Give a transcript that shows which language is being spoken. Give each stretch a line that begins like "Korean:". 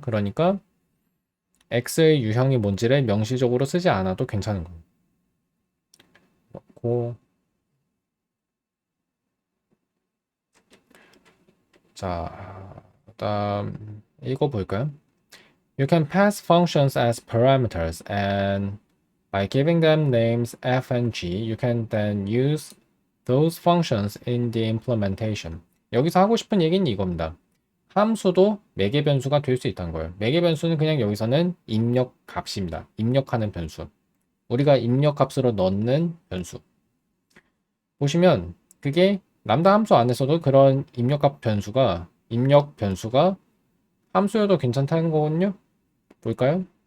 Korean: 그러니까 x의 유형이 뭔지를 명시적으로 쓰지 않아도 괜찮은 거예요. 그렇고 자, 그다음 읽어볼까요?
English: You can pass functions as parameters and by giving them names f and g, you can then use those functions in the implementation.
Korean: 여기서 하고 싶은 얘기는 이겁니다. 함수도 매개 변수가 될 수 있다는 거예요. 매개 변수는 그냥 여기서는 입력 값입니다. 입력하는 변수. 우리가 입력 값으로 넣는 변수. 보시면 그게 람다 함수 안에서도 그런 입력 변수가 함수여도 괜찮다는 거거든요. 볼까요?